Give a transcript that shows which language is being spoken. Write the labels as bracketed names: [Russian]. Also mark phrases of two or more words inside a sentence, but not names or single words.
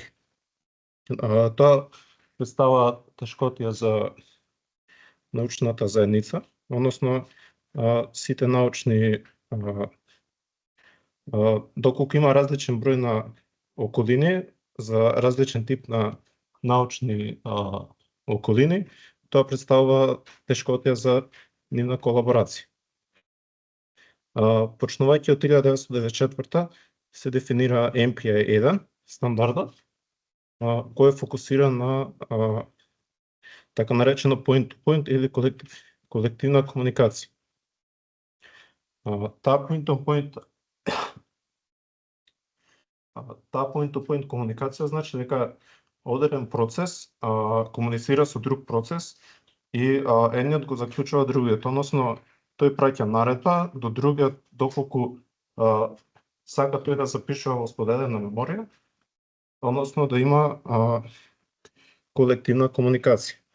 [Macedonian] Тоа представува тешкотија за научната заедница, односно сите научни доколку има различен број на околини за различен тип на научни околини, тоа представува тешкотија за нивна колаборација. Почнувајќи од 1994 се дефинира MPI-1 стандардот, кој е фокусиран на така наречено [English] point-to-point [Macedonian] или колективна комуникација. Таа [English] point-to-point [Macedonian] комуникација значи дека одреден процес комуницира со друг процес и едниот го заклучува другиот, односно тој праќа наредба до другиот доколку сака тој да запишува во споделена меморија, односно да има колективна комуникација.